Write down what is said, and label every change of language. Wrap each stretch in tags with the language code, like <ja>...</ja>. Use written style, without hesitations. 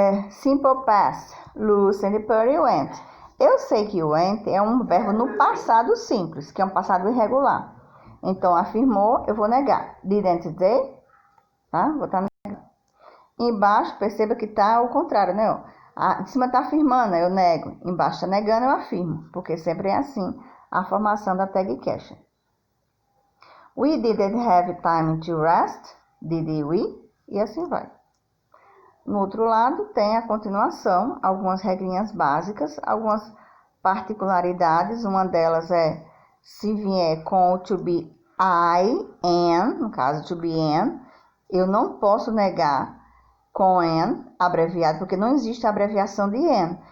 <pt>Simple past.</pt> <en>Lucy and Perry went.</en> <pt>Eu sei que went é um verbo no passado simples, que é um passado irregular. Então, afirmou, eu vou negar.</pt> <en>Didn't they?</en> <pt>Tá? Vou estar negando. Embaixo, perceba que tá ao contrário, né? Em cima tá afirmando, eu nego. Embaixo tá negando, eu afirmo. Porque sempre é assim a formação da tag question.</pt> <en>We didn't have time to rest. Did we?</en> <pt>E assim vai. No outro lado, tem a continuação, algumas regrinhas básicas, algumas particularidades. Uma delas é se vier com o to be I, am, no caso to be am, eu não posso negar com am abreviado, porque não existe a abreviação de am.</pt>